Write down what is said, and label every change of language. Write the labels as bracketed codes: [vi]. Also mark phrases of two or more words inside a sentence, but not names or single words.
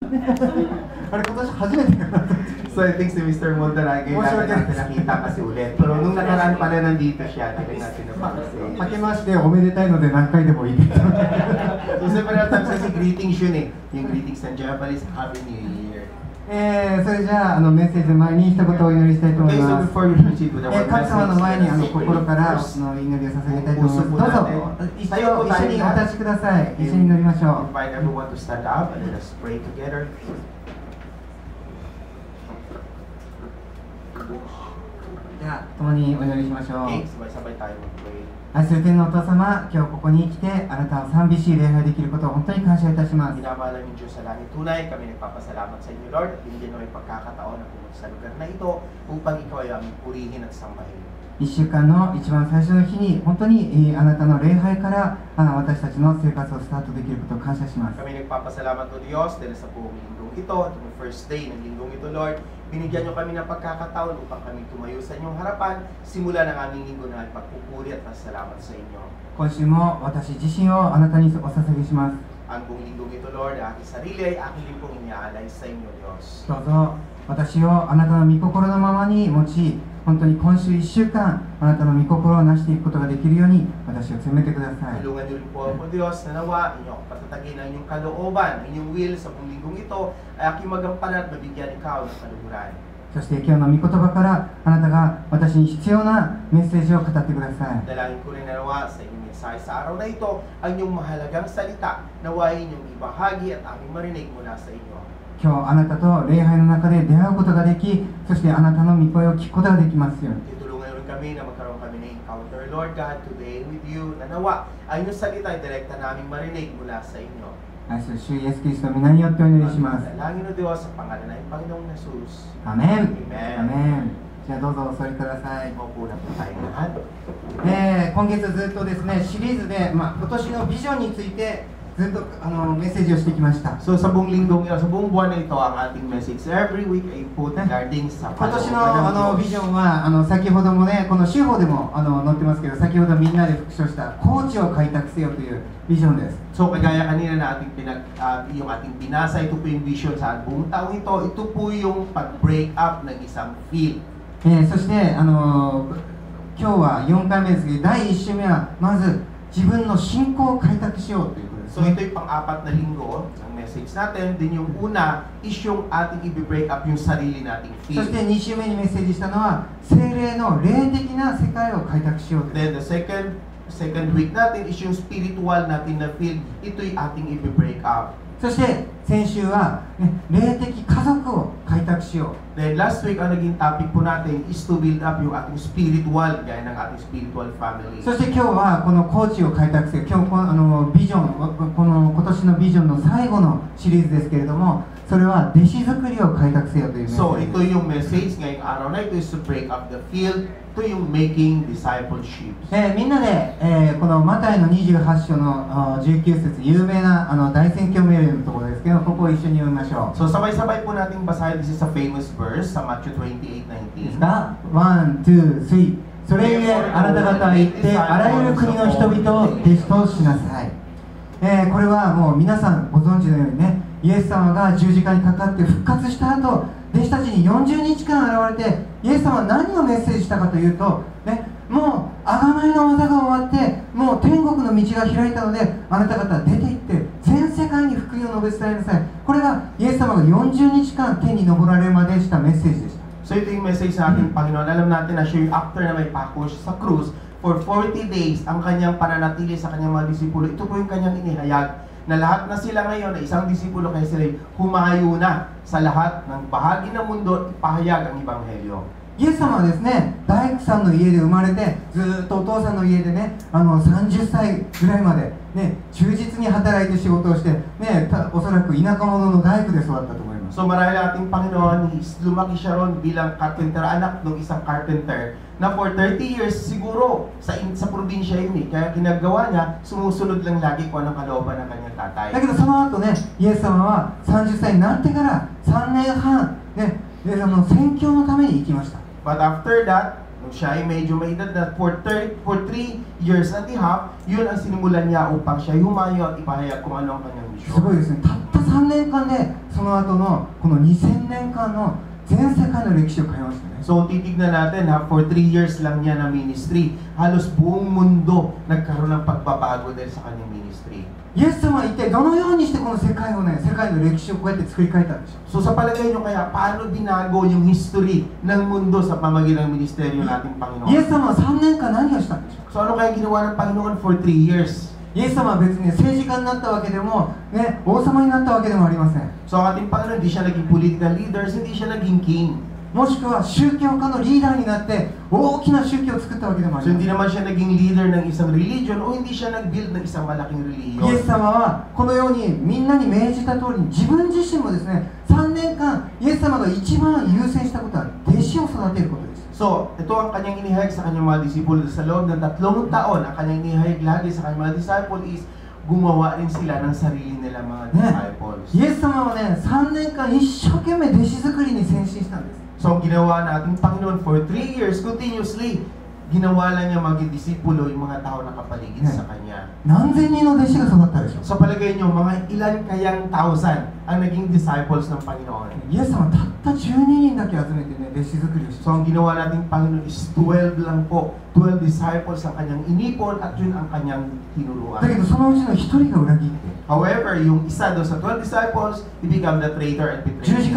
[ja] あれ今年初めてかな。 [en] So I think si Mr. [tl] Mondaragay natin nakita kasi ulit. Pero nung nakaraan pala nandito siya, hindi natin napansin. [ja] 明けましておめでたいので何回でもいいです。 [tl] So several times kasi greetings yun eh. Yung greetings ng Japanese, [en] Happy New Year. [ja] それじゃあメッセージの前に一言お祈りしたいと思い [en] Okay, so [ja] ます。 [en] before we proceed with our [ja] 神様の前に [en] message, [ja] 心から祈りを捧げたいと思います。どうぞ一緒にお立ちください。一緒に祈りましょう。 [en] invite everyone to stand up and let us pray together. [ja] では共にお祈りしましょう。 [tl] Okay, sabay-sabay tayo mag-pray. [ja] 愛する天のお父様、今日ここに来てあなたを賛美し礼拝できることを本当に感謝いたします。 [tl] Minamahal namin Diyos sa langit tunay, kami nagpapasalamat sa inyo Lord at binigyan mo yung pagkakataon na pumunta sa lugar na ito upang ikaw ay aming purihin at sambahin. [ja] 1 週間の一番最初の日に本当にあなたの礼拝から私たちの生活をスタートできることを感謝します。 [tl] Kami nagpapasalamat o Diyos dahil sa buong linggong ito, itong [en] first day [tl] ng linggong ito Lord, binigyan nyo kami ng pagkakataon upang kami tumayo sa inyong harapan, simula ng aming linggo na pagpupuri at pasalamat sa inyo. [ja] 今週も私自身をあなたにお捧げします。 [tl] Ang buong linggong ito Lord, aking sarili ay aking din pong iniaalay sa inyo Diyos. [ja] どうぞ私をあなたの御心のままに用い、本当に今週1週間あなたの御心を成していくことができるように私を責めてください。 [tl] Tulungan niyo rin po ako Diyos na nawa inyong patatagin ang inyong kalooban, ang inyong will sa buong linggong ito ay aking magampanan at mabigyan ikaw ng kaluhuran. [ja] そして今日の御言葉からあなたが私に必要なメッセージを語ってください。 [tl] Dalangin ko rin na nawa sa inyong mensahe sa araw na ito ang inyong mahalagang salita, nawain inyong ibahagi at aming marinig mula sa inyo. [ja] 今日あなたと礼拝の中で出会うことができ、そしてあなたの御声を聞くことができますように。 [tl] Tutulungan rin kami na magkaroon kami ng [en] encounter, Lord God, today with you, [tl] na nawa ang inyong salita ay direkta naming marinig mula sa inyo. [ja] 愛する主イエスキリストの皆によってお祈りします。 [tl] Dalangin o Diyos sa pangalan ng Panginoong Jesus. [ja] アメン。 [en] Amen. [ja] アメン。じゃあどうぞお座りください。 [tl] Maupo na po tayong lahat. [ja] 今月ずっとですね、シリーズで、今年のビジョンについてずっとメッセージをしてきました。 [tl] So sa buong linggong sa buong buwan na ito ang ating message. [en] Every week [tl] ay po regarding sa [ja] 今年 [tl] kalooban [ja] の [tl] ng [ja] ビジ [tl] Diyos. [ja] ョンは先ほどもね、この週報でも載ってますけど、先ほどみんなで復唱した高地を開拓せよというビジョンです。 [tl] So kagaya kanina na yung ating binasa, ito po yung vision sa buong taong ito. Ito po yung pag- [en] break up [tl] ng isang field. [ja] そして今日は4回目ですけど、第1週目はまず自分の信仰を開拓しようということです [tl] So ito yung pang-apat na linggo ng message natin. Din yung una is yung ating i- [en] break up [tl] yung sarili nating [ja] そ [tl] field. [ja] して2週目にメッセージしたのは聖霊の霊的な世界を開拓しようという。 [en] Then the second week [tl] natin is yung spiritual natin na field. Ito'y ating i- [en] break up. [ja] そして先週は、霊的家族を開拓しよう。 [en] Then last week, [tl] ang naging topic po natin [en] is to build up [tl] yung ating spiritual, gaya ng ating [en] spiritual family. [ja] そして今日はこの高地を開拓せよ。今日ビジョン、この今年のビジョンの最後のシリーズですけれども、それは弟子作りを開拓せよというメッセ [tl] So [ja] ージ [tl] ito yung message ngayong araw na ito [en] is to break up the field. [tl] Ito yung [en] making discipleship. [ja] みんなで、このマタイの28章の19節、有名な大宣教命令のところですけど、ここを一緒に読みましょう。 [tl] So sabay-sabay po nating basahin. [en] This is a famous verse sa Matthew [ja] いいです [en] 28:19. [ja] か？ 1, 2, 3。それゆえあなた方は行ってあらゆる国の人々を弟子としなさい。これはもう皆さんご存知のようにね、イエス様が十字架にかかって復活した後、弟子たちに40日間現れて、イエス様は何をメッセージしたかというと、もう贖いの技が終わって、もう天国の道が開いたので、あなた方は出て行って全世界に福音を述べ伝えなさい。これがイエス様が40日間天に昇られるまでしたメッセージでした。 [tl] So ito yung message sa ating Panginoon. Alam natin na siya yung after na may pako siya sa krus, [en] for 40 days [tl] ang kanyang pananatili sa kanyang mga disipulo. Ito po yung kanyang inihayag na lahat na sila ngayon, na isang disipulo kaya sila humayo na sa lahat ng bahagi ng mundo, ipahayag ang Ebanghelyo. [ja] イエス様はですね、大工さんの家で生まれて、ずっとお父さんの家でね、30歳ぐらいまで、忠実に働いて仕事をして、おそらく田舎者の大工で育ったと思います。 [tl] So marahil ating Panginoon, lumaki siya ron bilang carpenter, anak ng isang carpenter, na [en] for 30 years [tl] siguro sa probinsya yun kaya ginagawa niya, sumusunod lang lagi kung anong kalooban ng kanyang tatay. [ja] だけどその後ね、イエス様は30歳になってから3年半、宣教のために行きました。 [en] But after that, [tl] nung siya ay medyo may edad na [en] for 3 years and a half, [tl] yun ang sinimulan niya upang siya humayo at ipahayag kung ano ang kanyang [ja] すごい [tl] misyon. [ja] ですね、たった 3年間でその後のこの2000年間の全世界の歴史を変えましたね。 [tl] So titignan natin ha, [en] for 3 years [tl] lang niya na ministry, halos buong mundo nagkaroon ng pagbabago dahil sa kanyang ministry. [ja] イエス様は一体どのようにしてこの世界をね、世界の歴史をこうやって作り変えたんでしょう。 [tl] So sa palagay nyo kaya, paano binago yung history ng mundo sa pamagitan ng ministeryo nating [ja] イエ [tl] Panginoon? [ja] ス様は3年間何をしたんでしょう。 [tl] So ano kaya ginawa ng Panginoon [en] for 3 years? [ja] イエス様は別に政治家になったわけでも、ね、王様になったわけでもありません。 [tl] So ang ating Panginoon, hindi siya naging [en] political leaders, [tl] hindi siya naging king. [ja] もしくは宗教家のリーダーになって大きな宗教を作ったわけでもあ [tl] So [ja] りません。 [tl] hindi naman siya naging leader ng isang religion o hindi siya nag-build ng isang malaking [ja] イエ [tl] religion. [ja] ス様はこのようにみんなに命じた通りに自分自身もですね、3年間イエス様が一番優先したことは弟子を育てることです。 [tl] So, ito ang kanyang inihayag sa kanyang mga disipulo sa loob ng 3 taon. Ang kanyang inihayag lagi sa kanyang mga disciple is gumawa rin sila ng sarili nila mga disciples. [ja] イエス様はね、3年間一生懸命弟子作りに先進したんです。 [tl] So, ang ginawa nating Panginoon [en] for 3 years continuously, [tl] ginawa lang niya maging disipulo yung mga tao na kapaligid sa kanya. [ja] 何千人の弟子が育ったでしょう。 [tl] Sa palagay niyo, mga ilan kayang thousand ang naging disciples ng Panginoon? [ja] イエス様はたった12人だけ集めてね、弟子作りをし [tl] So, ang ginawa nating Panginoon is 12 lang po. 12 disciples ang kanyang inipon at yun ang kanyang [ja] だけ [tl] tinuruan. [ja] どそのうちの1人が裏切って [en] However, [tl] yung isa doon sa [en] 12 disciples, he became the traitor and [ja] 十字架